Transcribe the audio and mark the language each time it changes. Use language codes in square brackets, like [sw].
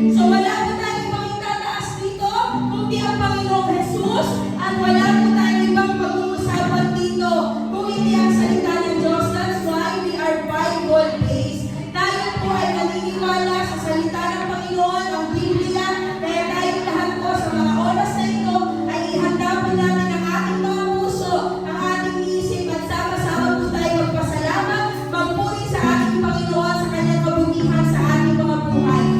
[tl] So wala po tayong ibang itataas dito, kundi ang Panginoong Jesus, at wala po tayong ibang pag-uusapan dito, kung hindi ang salita ng Diyos. [en] That's why we are Bible-based. [tl] Tayo po ay naniniwala sa salita ng Panginoon, ang Biblia, kaya tayo lahat po sa mga oras na ito ay ihanda po namin ang ating mga puso, ang ating isip, at sama-sama po tayo magpasalamat, magpuri sa ating Panginoon sa kanyang kabutihan sa ating mga buhay.